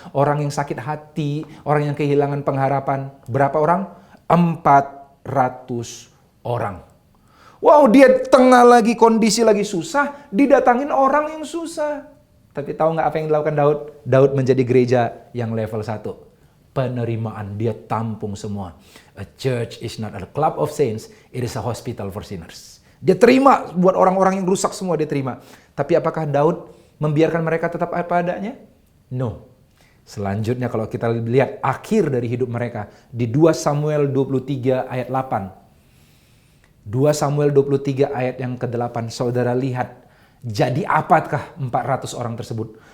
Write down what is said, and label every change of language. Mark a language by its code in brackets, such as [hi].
[id] Orang yang sakit hati, orang yang kehilangan pengharapan. Berapa orang? 400 orang. Wow, dia tengah lagi kondisi lagi susah, didatangin orang yang susah. Tapi tahu nggak apa yang dilakukan Daud? Daud menjadi gereja yang level 1. Penerimaan, dia tampung semua. [en] A church is not a club of saints, it is a hospital for sinners. [id] Dia terima buat orang-orang yang rusak semua, dia terima. Tapi apakah Daud membiarkan mereka tetap apa adanya? No. Selanjutnya kalau kita lihat akhir dari hidup mereka di 2 Samuel 23 ayat 8. 2 Samuel 23 ayat yang ke-8, saudara lihat, jadi apakah 400 orang tersebut?